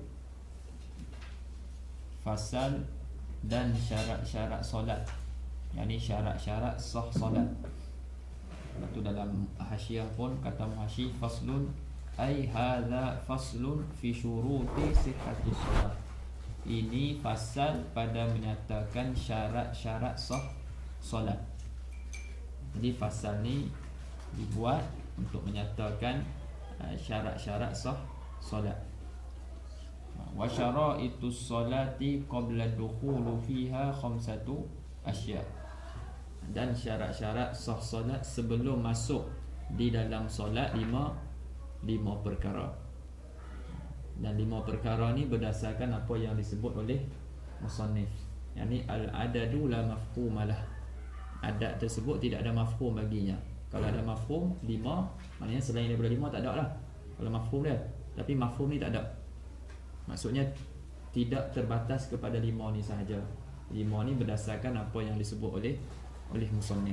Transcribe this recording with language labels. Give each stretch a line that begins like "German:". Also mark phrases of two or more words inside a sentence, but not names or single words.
Malay: Fasal dan syarat-syarat solat, yakni syarat-syarat sah solat. Itu dalam hasyiah pun kata muhasyi
Arabic: فصل أي هذا فصل في شروط صحة الصلاة.
Malay: Ini fasal pada menyatakan syarat-syarat sah solat. Jadi fasal ni dibuat untuk menyatakan syarat-syarat sah solat.
Arabic: وشرائط الصلاة قبل الدخول فيها خمسة أشياء'.
Malay: Dan syarat-syarat sah solat sebelum masuk di dalam solat lima perkara. Dan 5 perkara ni berdasarkan apa yang disebut oleh musannif, yakni
Arabic: العدد لا مفهوم له.
Malay: Adat tersebut tidak ada mafhum baginya. Kalau ada mafhum 5, maknanya selain daripada 5 tak ada lah kalau mafhum dia. Tapi mafhum ni tak ada. Maksudnya tidak terbatas kepada 5 ni sahaja. 5 ni berdasarkan apa yang disebut oleh musannif.